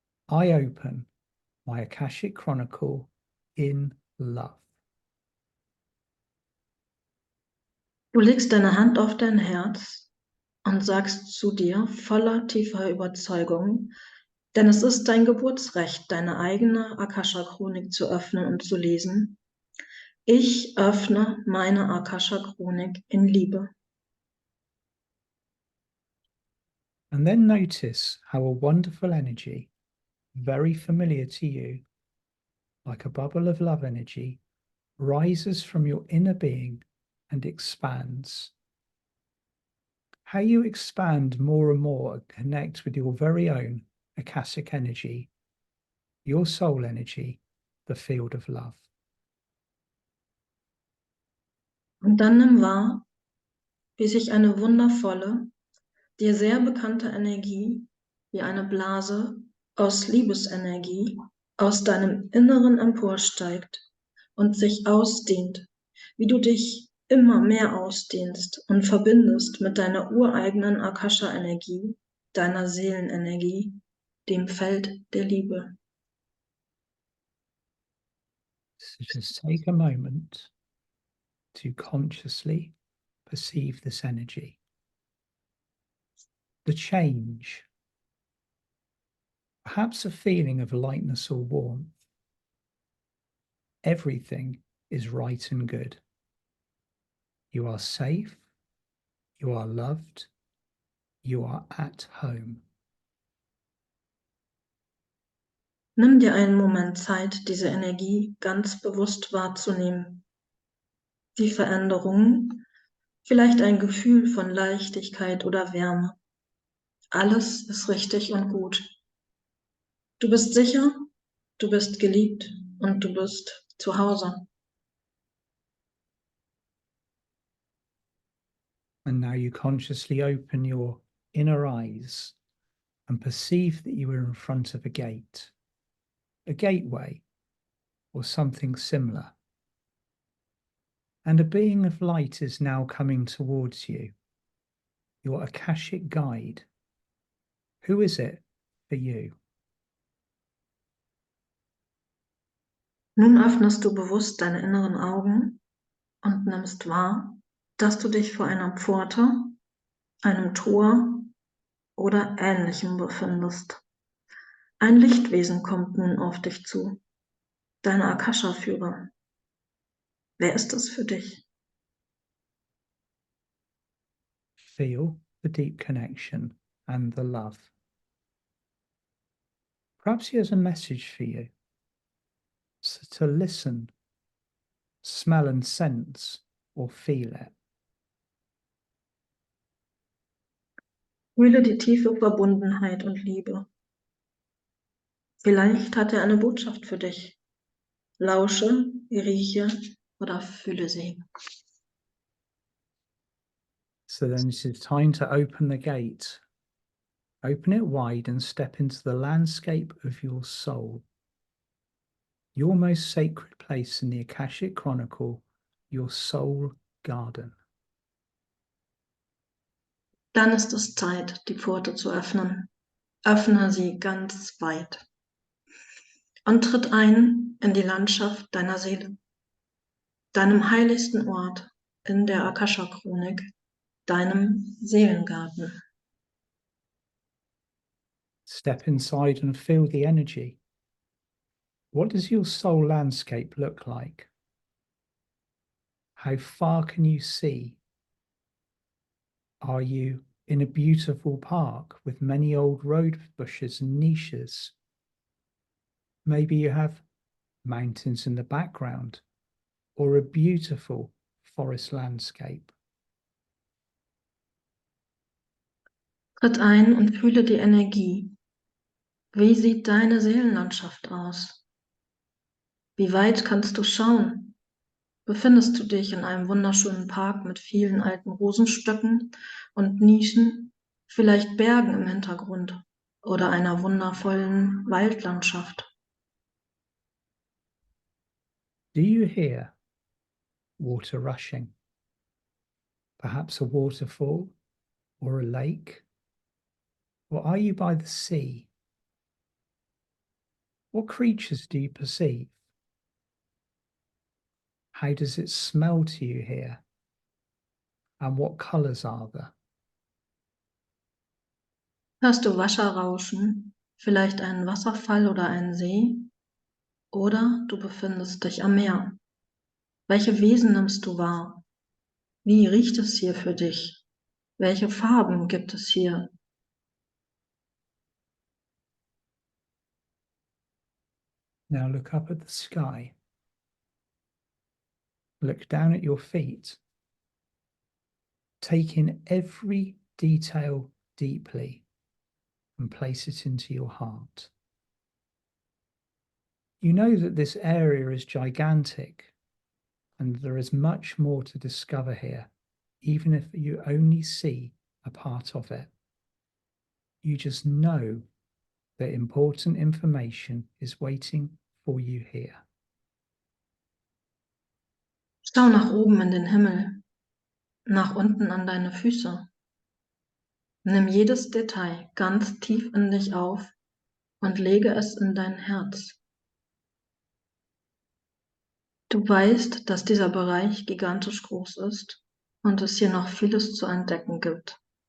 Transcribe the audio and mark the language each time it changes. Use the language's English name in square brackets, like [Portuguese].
[English] I open my Akashic Chronicle in love. [German] Du legst deine Hand auf dein Herz und sagst zu dir voller tiefer Überzeugung, denn es ist dein Geburtsrecht, deine eigene Akasha Chronik zu öffnen und zu lesen. Ich öffne meine Akasha Chronik in Liebe. [English] And then notice how a wonderful energy, very familiar to you, like a bubble of love energy, rises from your inner being and expands. How you expand more and more and connect with your very own Akashic energy, your soul energy, the field of love. [German] Und dann nimm wahr, wie sich eine wundervolle, dir sehr bekannte Energie, wie eine Blase aus Liebesenergie, aus deinem Inneren emporsteigt und sich ausdehnt, wie du dich immer mehr ausdehnst und verbindest mit deiner ureigenen Akasha-Energie, deiner Seelenenergie, dem Feld der Liebe. [English] So just take a moment to consciously perceive this energy. The change, perhaps a feeling of lightness or warmth. Everything is right and good. You are safe, you are loved, you are at home. [German] Nimm dir einen Moment Zeit, diese Energie ganz bewusst wahrzunehmen. Die Veränderungen, vielleicht ein Gefühl von Leichtigkeit oder Wärme. Alles ist richtig und gut. Du bist sicher, du bist geliebt und du bist zu Hause. [English] And now you consciously open your inner eyes and perceive that you are in front of a gate, a gateway, or something similar. And a being of light is now coming towards you, your Akashic guide. Who is it for you? [German] Nun öffnest du bewusst deine inneren Augen und nimmst wahr, dass du dich vor einer Pforte, einem Tor oder Ähnlichem befindest. Ein Lichtwesen kommt nun auf dich zu, deine Akasha-Führer. Wer ist es für dich? [English] Feel the deep connection and the love. Perhaps he has a message for you. So to listen, smell and sense, or feel it. [German] Fühle die tiefe Verbundenheit und Liebe. Vielleicht hat er eine Botschaft für dich. Lausche, rieche oder fühle sie. [English] So then it is time to open the gate Open it wide and step into the landscape of your soul, your most sacred place in the Akashic Chronicle, your soul garden. [German] Dann ist es Zeit, die Pforte zu öffnen. Öffne sie ganz weit und tritt ein in die Landschaft deiner Seele, deinem heiligsten Ort in der Akasha Chronik, deinem Seelengarten. [English] Step inside and feel the energy. What does your soul landscape look like? How far can you see? Are you in a beautiful park with many old rose bushes and niches? Maybe you have mountains in the background or a beautiful forest landscape. [German] Tritt ein und fühle die Energie. Wie sieht deine Seelenlandschaft aus? Wie weit kannst du schauen? Befindest du dich in einem wunderschönen Park mit vielen alten Rosenstöcken und Nischen, vielleicht Bergen im Hintergrund oder einer wundervollen Waldlandschaft? [English] Do you hear water rushing? Perhaps a waterfall or a lake? Or are you by the sea? What creatures do you perceive? How does it smell to you here? And what colours are there? [German] Hörst du Wasser rauschen, vielleicht einen Wasserfall oder einen See? Oder du befindest dich am Meer. Welche Wesen nimmst du wahr? Wie riecht es hier für dich? Welche Farben gibt es hier? [English] Now look up at the sky. Look down at your feet. Take in every detail deeply and place it into your heart. You know that this area is gigantic and there is much more to discover here, even if you only see a part of it. You just know that important information is waiting for you here. [German] Schau nach oben in den Himmel, nach unten an deine Füße. Nimm jedes Detail ganz tief in dich auf und lege es in dein Herz. Du weißt, dass dieser Bereich gigantisch groß ist und es hier noch vieles zu entdecken gibt.